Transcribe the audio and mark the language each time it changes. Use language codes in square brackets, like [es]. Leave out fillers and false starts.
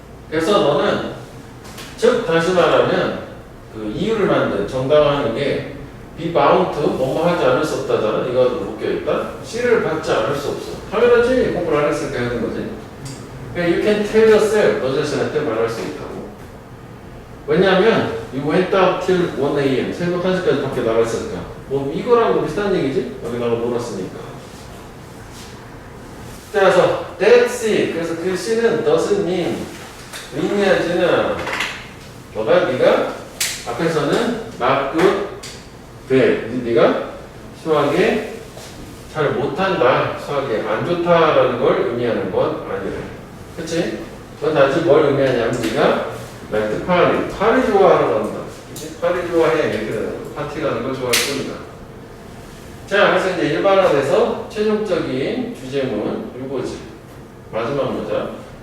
[ko] 그래서 너는, 즉, 다시 말하면, 그 이유를 만든 정당화하는 게, [en] be bound to, [ko] 뭐뭐 하지 않을 수 없다잖아. 이거 묶여있다. C를 받지 않을 수 없어. 당연하지. 공부를 안 했으니까 하는 거지. 그러니까 [en] you can tell yourself, [ko] 너 자신한테 말할 수 있다고. 왜냐하면 [en] you went out till 1 a.m. [ko] 새벽 1시까지 밖에 나갔으니까. 뭐 이거랑 비슷한 얘기지? 여기 나가 놀았으니까. 따라서 that C, 그래서 그 C는 [en] doesn't mean, [ko] 의미하지는 않아. 네가 앞에서는 not good, bad. 네가 수학에 잘 못한다, 수학에 안 좋다라는 걸 의미하는 건 아니래. 그치? 그건 단지 뭘 의미하냐면 네가 like 파리 좋아하러 간다. 그치? 파리 좋아해. 이렇게 파티 가는 걸 좋아할 겁니다. 자, 그래서 이제 일반화돼서 최종적인 주제문 이거지. 마지막 문장.